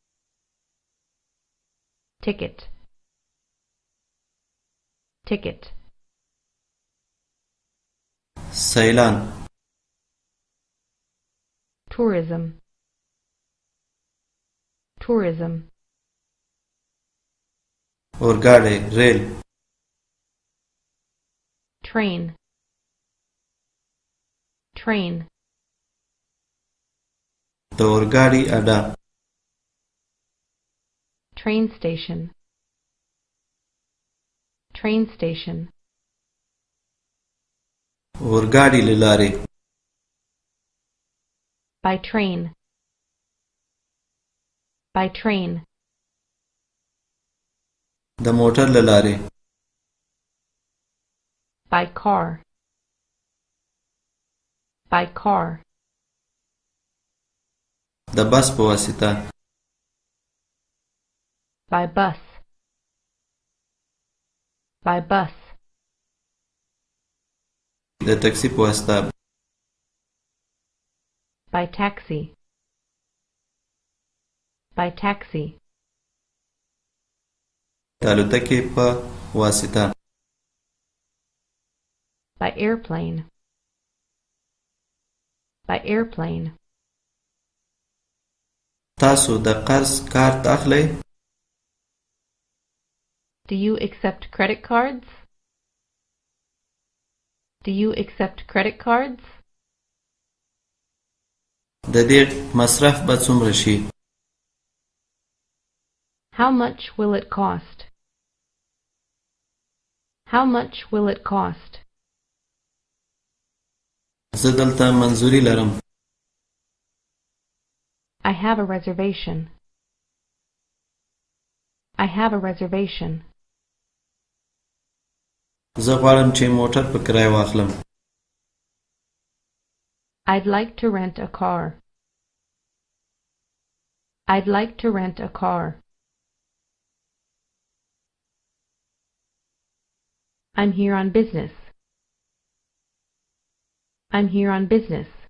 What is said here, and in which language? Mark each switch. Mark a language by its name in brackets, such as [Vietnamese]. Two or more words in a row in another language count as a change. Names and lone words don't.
[English] ticket, ticket, [Pashto] سیلان [English] tourism, tourism, [Pashto] اورګاډي ریل [English] train, train, [Pashto] د اورګاډي اډه [English] train station, train station, [Pashto] اورګاډي له لارې [English] by train, by train, [Pashto] د موټر له لارې [English] by car, by car, [Pashto] د بس په واسطه [English] by bus, by bus, [Pashto] د ټکسي په واسطه [English] by taxi, by taxi, [Pashto] د الوتکې په واسطه [English] by airplane, by airplane, [Pashto] تاسو د قرض کارت اخلئ [English] do you accept credit cards? Do you accept credit cards? [Pashto] د دې مصرف به څومره شي [English] How much will it cost? How much will it cost? [Pashto] زه دلته منظوري لرم [English] I have a reservation. I have a reservation. [Pashto] زه غواړم چې موټر په کرایه واخلم [English] I'd like to rent a car. I'd like to rent a car. I'm here on business. I'm here on business.